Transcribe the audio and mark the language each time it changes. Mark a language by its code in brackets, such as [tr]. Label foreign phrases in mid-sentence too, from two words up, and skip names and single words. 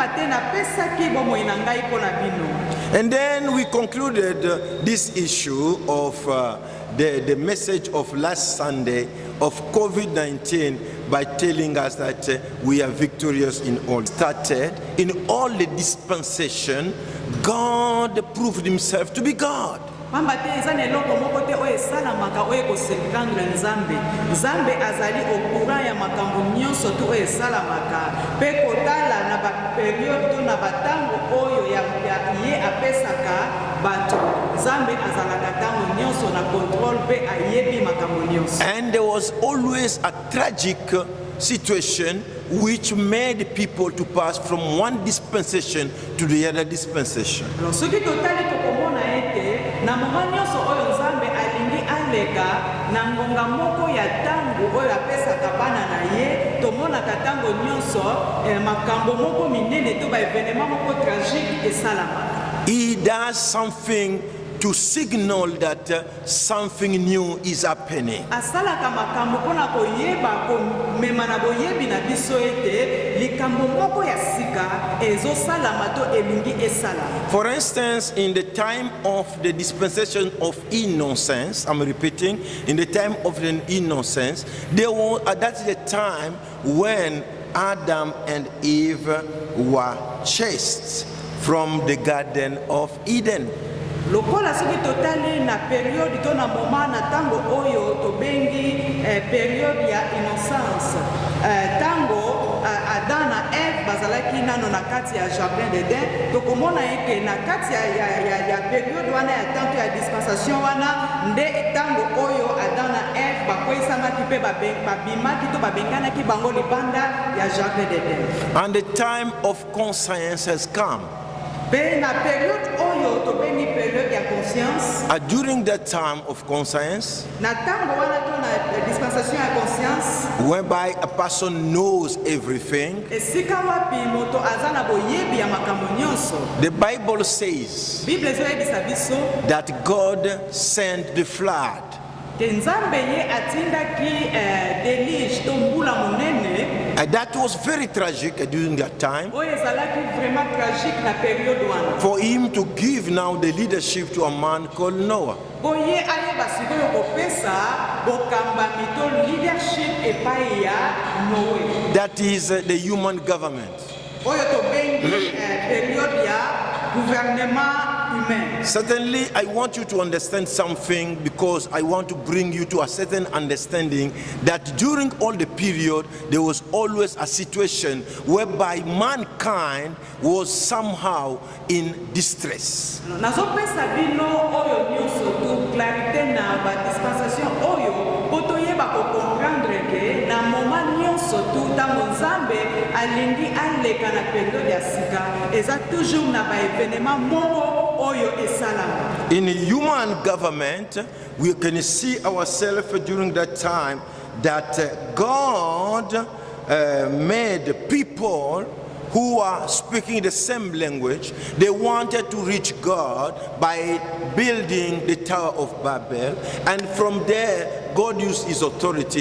[en] And then we concluded this issue of the message of last Sunday of COVID-19 by telling us that we are victorious in all. Started in all the dispensation, God proved himself to be God. [ln] Nzambe azali okura ya makambo nyonso tu oyo esalamaka pe kotala na baperiode to na batango oyo ya ye apesaka bato Nzambe azalaka tango nyonso na control pe ayebi makambo nyonso. [en] And there was always a tragic situation which made people to pass from one dispensation to the other dispensation. [fr] Alors ce qui [ln] totali to komona ete na moment nyonso oyo Nzambe alingi aleka na ngonga moko ya tango oyo apesaka bana na ye tomonaka tango nyonso makambo moko minene to baevenema moko tragique esalamaka. [en] He does something to signal that something new is happening. [ln] Asalaka makambo pona koyeba komema na boyebi na biso ete likambo moko ya sika ezosalama to elingi esalama. [en] For instance, in the time of the dispensation of innocence, I'm repeating, in the time of the innocence, that's the time when Adam and Eve were chased from the Garden of Eden. [ln] Lokola soki totali na periode to na moment na tango oyo tobengi periode ya innocence, tango Adam na Eve bazalaki nano na kati ya jardin d'Eden, tokomona eke na kati ya periode wana ya tango ya dispensation wana nde tango oyo Adam na Eve bakwesamaki pe babimaki to babenganaki bango libanda ya jardin d'Eden. [en] And the time of conscience has come. [ln] Na période oyo tobengi période ya conscience. [en] During that time of conscience, [ln] na tango wana to na dispensation ya conscience, [en] whereby a person knows everything, [ln] esika wapi moto aza na boyebi ya makambo nyonso, [en] the Bible says [ln] Bible ezoyebisa biso [en] that God sent the flood. [ln] ke Nzambe ye atindaki deluge to mbula monene. [en] That was very tragic during that time. [ln] Oyo ezalaki [fr] vraiment tragique [ln] na période wana. [en] For him to give now the leadership to a man called Noah. [ln] Boye ayeba sikoyo kopesa bokambami to leadership epai ya Noé. [en] That is the human government. [ln] Oyo tobengi période ya [fr] gouvernement humain. [en] Certainly, I want you to understand something, because I want to bring you to a certain understanding that during all the period, there was always a situation whereby mankind was somehow in distress. [ln] Nazopesa bino oyo nyonso tu clarité na ba dispensation oyo botoyeba ko comprendre ke na moment nyonso tu tango Nzambe alingi aleka na période ya sika eza toujours na ba événement moko oyo esalama. [en] In human government, we can see ourselves during that time that God made people who are speaking the same language. They wanted to reach God by building the Tower of Babel, and from there God used his authority.